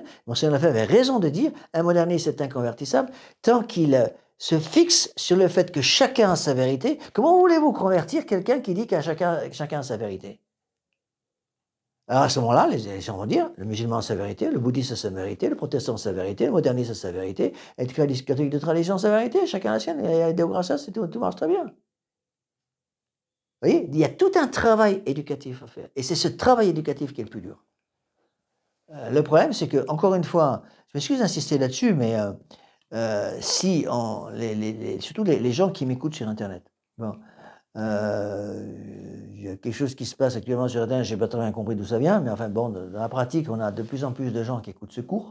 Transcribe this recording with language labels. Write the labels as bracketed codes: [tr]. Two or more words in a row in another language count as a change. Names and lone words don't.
[fr] Monseigneur Lefebvre avait raison de dire, un moderniste est inconvertissable tant qu'il se fixe sur le fait que chacun a sa vérité. Comment voulez-vous convertir quelqu'un qui dit que chacun a sa vérité? Alors à ce moment-là, les gens vont dire, le musulman a sa vérité, le bouddhiste a sa vérité, le protestant a sa vérité, le moderniste a sa vérité, et le catholique de tradition a sa vérité, chacun a la sienne, [la] et Deo gratias, [fr] tout marche très bien. Vous voyez, il y a tout un travail éducatif à faire, et c'est ce travail éducatif qui est le plus dur. Le problème, c'est que, encore une fois, je m'excuse d'insister là-dessus, mais surtout les gens qui m'écoutent sur Internet, bon, il y a quelque chose qui se passe actuellement sur Internet, je n'ai pas très bien compris d'où ça vient, mais enfin bon, dans la pratique, on a de plus en plus de gens qui écoutent ce cours.